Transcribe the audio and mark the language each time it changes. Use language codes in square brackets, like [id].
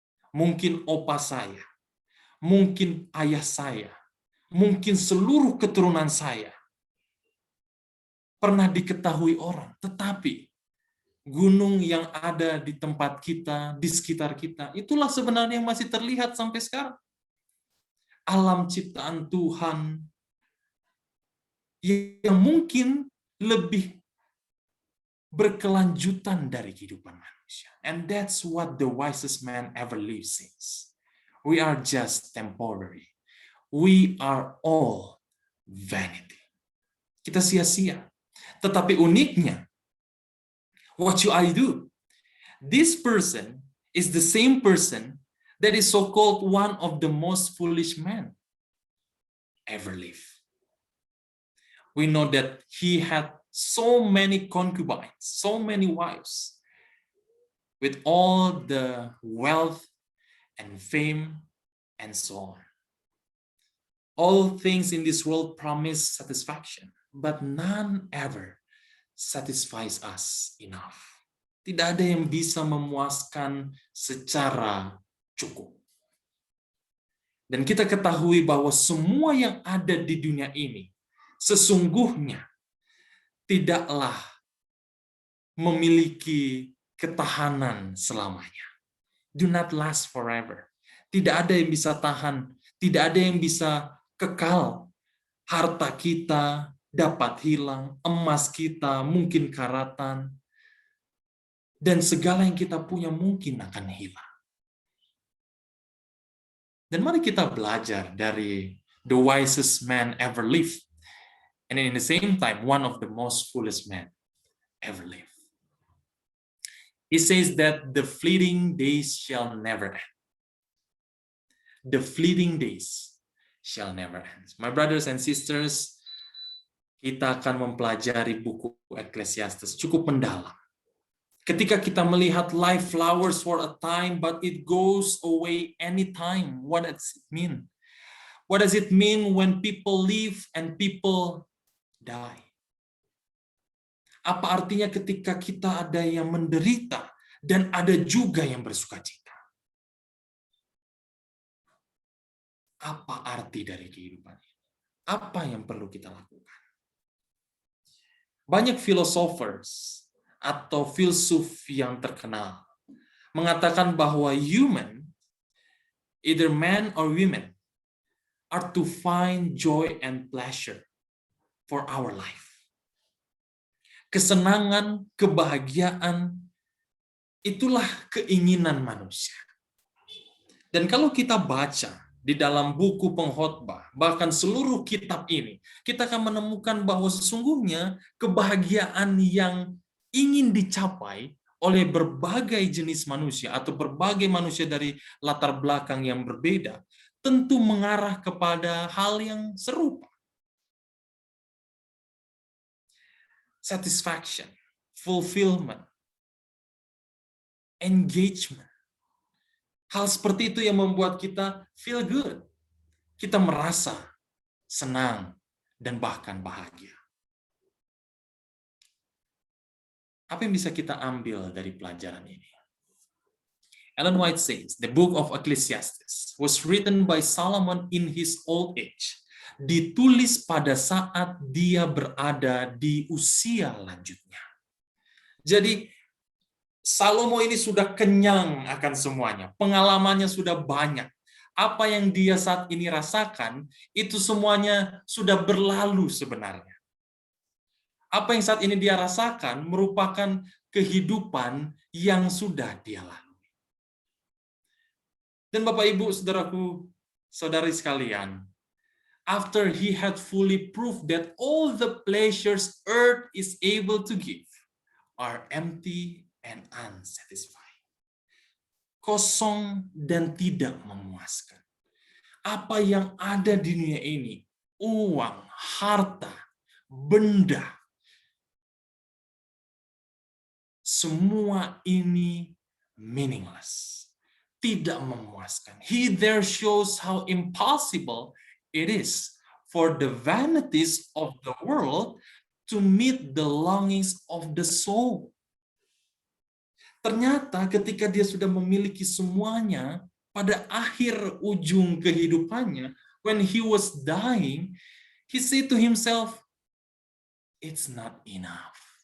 [id] Mungkin opa saya, mungkin ayah saya, mungkin seluruh keturunan saya pernah diketahui orang, tetapi gunung yang ada di tempat kita, di sekitar kita, itulah sebenarnya yang masih terlihat sampai sekarang. Alam ciptaan Tuhan yang mungkin lebih berkelanjutan dari kehidupan manusia. [en] And that's what the wisest man ever lived since. We are just temporary. We are all vanity. [id] Kita sia-sia. Tetapi uniknya, [en] what should I do? This person is the same person that is so-called one of the most foolish men ever lived. We know that he had so many concubines, so many wives, with all the wealth and fame and so on. All things in this world promise satisfaction, but none ever satisfies us enough. [id] Tidak ada yang bisa memuaskan secara cukup. Dan kita ketahui bahwa semua yang ada di dunia ini sesungguhnya tidaklah memiliki ketahanan selamanya. [en] Do not last forever. [id] Tidak ada yang bisa tahan, tidak ada yang bisa kekal. Harta kita dapat hilang, emas kita mungkin karatan, dan segala yang kita punya mungkin akan hilang. Dan mari kita belajar dari [en] the wisest man ever lived, and in the same time, one of the most foolish men ever lived. He says that the fleeting days shall never end. The fleeting days shall never end. My brothers and sisters, [id] kita akan mempelajari buku Ecclesiastes cukup mendalam. Ketika kita melihat [en] life flowers for a time, but it goes away anytime. What does it mean? What does it mean when people live and people die? [id] Apa artinya ketika kita ada yang menderita dan ada juga yang bersukacita? Apa arti dari kehidupan ini? Apa yang perlu kita lakukan? Banyak filosofers atau filsuf yang terkenal mengatakan bahwa [en] human, either man or women, are to find joy and pleasure for our life. [id] Kesenangan, kebahagiaan, itulah keinginan manusia. Dan kalau kita baca di dalam buku pengkhotbah, bahkan seluruh kitab ini, kita akan menemukan bahwa sesungguhnya kebahagiaan yang ingin dicapai oleh berbagai jenis manusia atau berbagai manusia dari latar belakang yang berbeda, tentu mengarah kepada hal yang serupa. [en] Satisfaction, fulfillment, engagement. [id] Hal seperti itu yang membuat kita [en] feel good. [id] Kita merasa senang dan bahkan bahagia. Apa yang bisa kita ambil dari pelajaran ini? [en] Ellen White says, the book of Ecclesiastes was written by Solomon in his old age. [id] Ditulis pada saat dia berada di usia lanjutnya. Jadi, Salomo ini sudah kenyang akan semuanya. Pengalamannya sudah banyak. Apa yang dia saat ini rasakan, itu semuanya sudah berlalu sebenarnya. Apa yang saat ini dia rasakan merupakan kehidupan yang sudah dia lalui. Dan Bapak Ibu, Saudaraku, saudari sekalian, [en] after he had fully proved that all the pleasures earth is able to give are empty and unsatisfying. [id] Kosong dan tidak memuaskan. Apa yang ada di dunia ini, uang, harta, benda, semua ini meaningless, tidak memuaskan. [en] He there shows how impossible it is for the vanities of the world to meet the longings of the soul. [id] Ternyata ketika dia sudah memiliki semuanya, pada akhir ujung kehidupannya, [en] when he was dying, he said to himself, it's not enough.